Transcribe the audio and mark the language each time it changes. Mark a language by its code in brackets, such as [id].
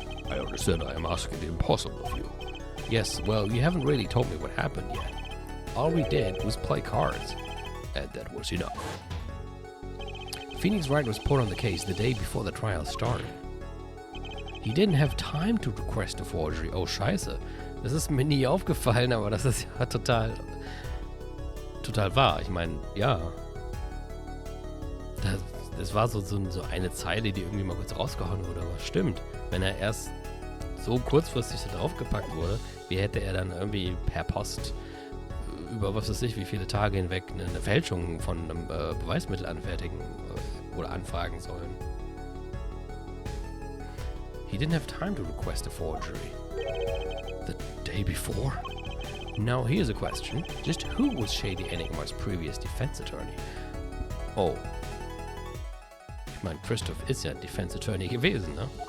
[en] I understand I am asking the impossible of you. Yes, well, you haven't really told me what happened yet. All we did was play cards. And that was enough. Phoenix Wright was put on the case the day before the trial started. He didn't have time to request a forgery. [de] Oh, scheiße. Das ist mir nie aufgefallen, aber das ist ja total wahr. Ich meine, ja. Das war so eine Zeile, die irgendwie mal kurz rausgehauen wurde, aber stimmt. Wenn er erst so kurzfristig da draufgepackt wurde, wie hätte er dann irgendwie per Post über was weiß ich, wie viele Tage hinweg eine Fälschung von einem Beweismittel anfertigen oder anfragen sollen. [en] He didn't have time to request a forgery. The day before? Now here's a question. Just who was Shady Enigma's previous defense attorney? Oh. [de] Ich meine, Christoph ist ja Defense Attorney gewesen, ne?